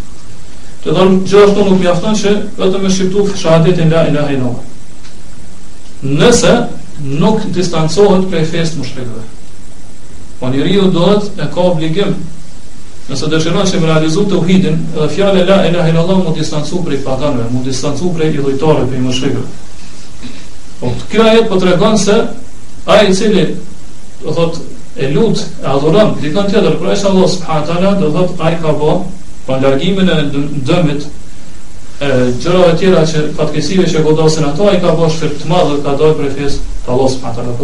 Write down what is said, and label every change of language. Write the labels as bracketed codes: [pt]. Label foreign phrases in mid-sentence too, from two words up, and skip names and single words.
[sq] Të thonë gjithashtu nuk mjafton që vetëm me shqiptu shahadetin [ar] لا إله إلا الله. [sq] Nëse nuk distancohet prej fesë mushrikëve. Po njeriu duhet e ka obligim, nëse dëshiron që me realizu tauhidin, edhe fjala [ar] لا إله إلا الله [sq] mu distancu prej paganëve, mu distancu prej idhujtarëve, prej mushrikëve. Po kjo ajet po tregon se ai i cili do thotë e lut, e adhuron dikon tjetër përveç Allah [ar] سبحانه تعالى, [sq] do thotë ai ka bë pa largimin e dëmit gjërave tjera që fatkeqësive që godasin ato, ai ka bërë shirk të madh dhe ka dalë prej fesë të Allah [ar] سبحانه تعالى.